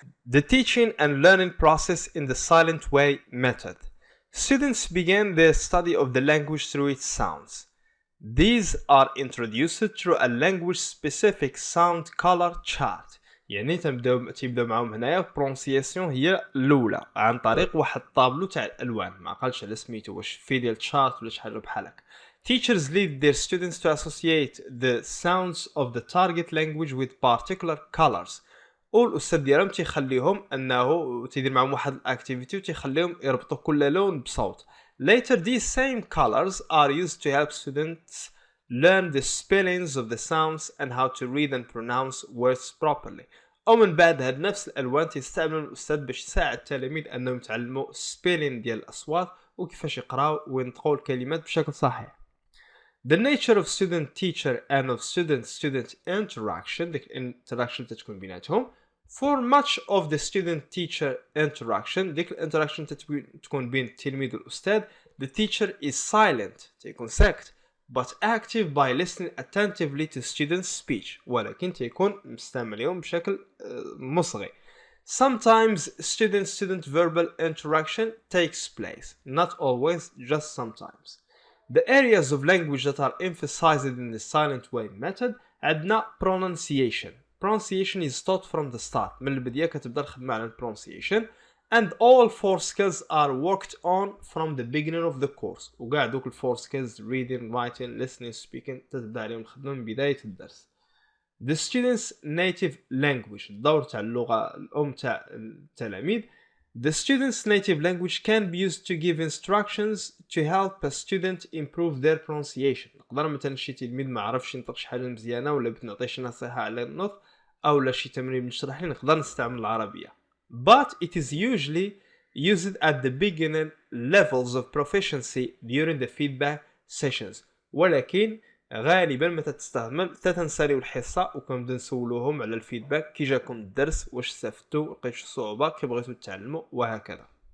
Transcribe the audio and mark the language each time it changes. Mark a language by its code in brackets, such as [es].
[en] The teaching and learning process in the silent way method. Students begin their study of the language through its sounds. These are introduced through a language-specific sound color chart. [ar] يعني تبداو معاهم هنايا pronunciation هي الأولى عن طريق واحد طابلو تاع الألوان. ما قالش على سميتو واش في ديال chart ولا شحال بحال هكا. [en] Teachers lead their students to associate the sounds of the target language with particular colors. [ar] والأستاذ ديالهم تيخليهم أنه تيدير معهم واحد الأكتيفيتي وتيخليهم يربطوا كل لون بصوت. [en] Later these same colors are used to help students learn the spellings of the sounds and how to read and pronounce words properly. [ar] ومن بعد هاد نفس الألوان تستعمل الأستاذ باش يساعد التلاميذ أنهم يتعلموا spelling ديال الأصوات وكيفاش يقراو وينطقوا الكلمات بشكل صحيح. [en] The nature of student-teacher and of student-student interaction [ar] ديك الانتراكشن تتكون بيناتهم. [en] For much of the student-teacher interaction [ar] ديك الانتراكشن تكون بين التلميذ والأستاذ [en] the teacher is silent [ar] تيكون ساكت [en] but active by listening attentively to students' speech [ar] ولكن تيكون مستمع لهم بشكل مصغي. [en] Sometimes student-student verbal interaction takes place, not always, just sometimes. The areas of language that are emphasized in the silent way method عندنا pronunciation. Pronunciation is taught from the start. [ar] من البداية كتبدا الخدمة على [en] pronunciation and all four skills are worked on from the beginning of the course. [ar] وكاع دوك الفور skills [en] reading, writing, listening, speaking [ar] تتبدا عليهم الخدمة من بداية الدرس. [en] The student's native language [ar] الدور تاع اللغة الأم تاع التلاميذ. [en] The student's native language can be used to give instructions to help a student improve their pronunciation. [ar] نقدر مثلا شي تلميذ ما عرفش ينطق شي حاجة مزيانة ولا بغيت نعطيه شي نصيحة على النطق أو لا شي تمرين نشرح ليه نقدر نستعمل العربية. [en] But it is usually used at the beginning levels of proficiency during the feedback sessions. [ar] ولكن غالبا متى تستعمل تتنساليو الحصة وكنبدا نسولوهم على الفيدباك كي جاكم الدرس واش استفدتوا لقيتوا صعوبة كي بغيتوا تتعلموا وهكذا.